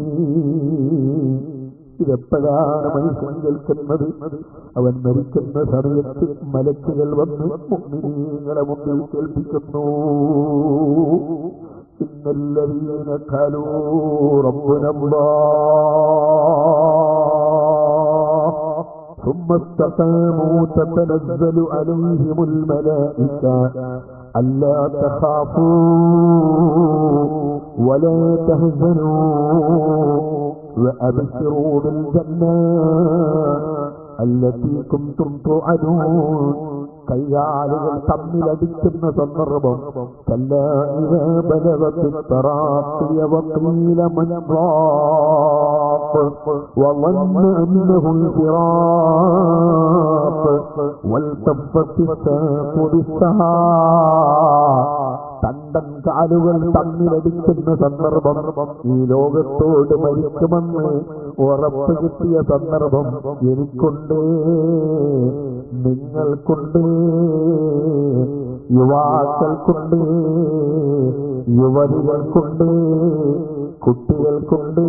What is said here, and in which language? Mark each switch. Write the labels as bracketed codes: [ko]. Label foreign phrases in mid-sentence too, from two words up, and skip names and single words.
[ml] ഇതെപ്പോഴാണ് മനുഷ്യൻ കേൾക്കുന്നത്? അവൻ മരിക്കുന്ന സമയത്ത് മലക്കുകൾ വന്ന് മുഅ്മിനീങ്ങളെ മുന്നിൽ കേൾപ്പിക്കുന്നു. [ar] إن الذين قالوا ربنا الله ثم استقاموا تتنزل عليهم الملائكة ألا تخافوا ولا تهزنوا وأبشروا بالجنة التي كنتم توعدون. [ml] കൈകാലുകൾ തമ്മിലടിക്കുന്ന സന്ദർഭം. [ar] كلا إذا بلغت التراقي وقيل من راق വظن أنه الفراق والتفت الساق بالساق. [ml] തണ്ടൻ കാലുകൾ തമ്മിലടിക്കുന്ന സന്ദർഭം, ഈ ലോകത്തോട് മരിക്കുമെന്ന് ഉറപ്പ് കിട്ടിയ സന്ദർഭം എനിക്കുണ്ട്, നിങ്ങൾക്കുണ്ട്, യുവാക്കൾക്കുണ്ട്, യുവതികൾക്കുണ്ട്, കുട്ടികൾക്കുണ്ട്.